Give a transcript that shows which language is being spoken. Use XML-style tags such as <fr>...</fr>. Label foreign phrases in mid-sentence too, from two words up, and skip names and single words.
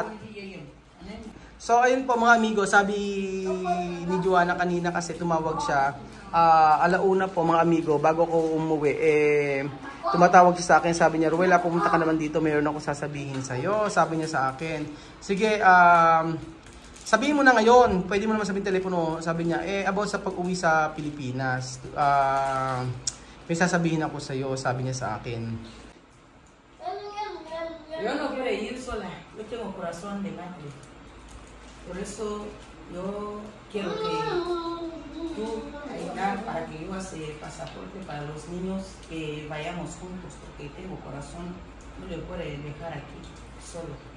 <tl>So ayun po mga amigo, sabi ni Joanna kanina kasi tumawag siya alauna po mga amigo bago ko umuwi tumatawag siya sa akin, sabi niya Ruela pumunta ka naman dito, mayroon akong sasabihin sa iyo, sabi niya sa akin. Sige, sabihin mo na ngayon, pwede mo naman sabihin telepono, sabi niya, about sa pag-uwi sa Pilipinas, may sasabihin ako sa iyo, sabi niya sa akin.</tl> <es>Yo no quiero ir sola, yo tengo corazón de madre, por eso yo quiero que tú ayudar para que yo haga pasaporte para los niños, que vayamos juntos, porque tengo corazón, no le puedo dejar aquí solo.</es>